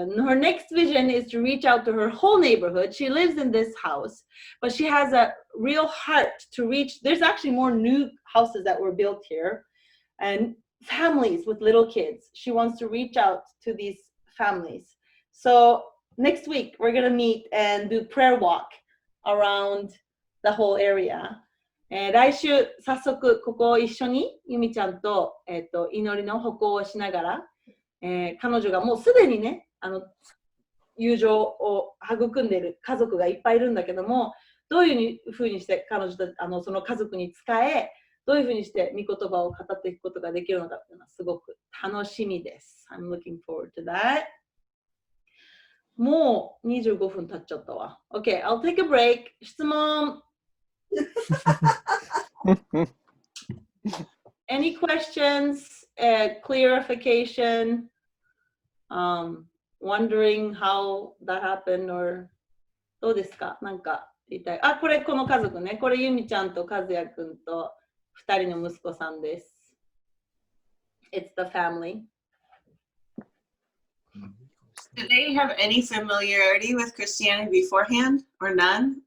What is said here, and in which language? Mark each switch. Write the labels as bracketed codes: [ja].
[en] Her next vision is to reach out to her whole neighborhood. She lives in this house, but she has a real heart to reach. There's actually more new houses that were built here, and families with little kids. She wants to reach out to these families. So next week, we're going to meet and do prayer walk around the whole area. [ja] 来週、早速、ここを一緒に、ゆみちゃんと、祈りの歩行をしながら、彼女がもうすでにね、友情を育んでいる家族がいっぱいいるんだけども、どういうふうにして彼女たその家族に仕え、どういうふうにして御言葉を語っていくことができるのかっていうのはすごく楽しみです。 [en] I'm looking forward to that. [ja] もう25分経っちゃったわ。 [en] Okay, I'll take a break. [ja] 質問 [en] Any questions? Clarification? Wondering how that happened or [ja] どうですか？なんか言いたい。あ、これこの家族ね。これゆみちゃんと和也くんと2人の息子さんです。 [en] It's the family. Did they have any familiarity with Christianity beforehand or none?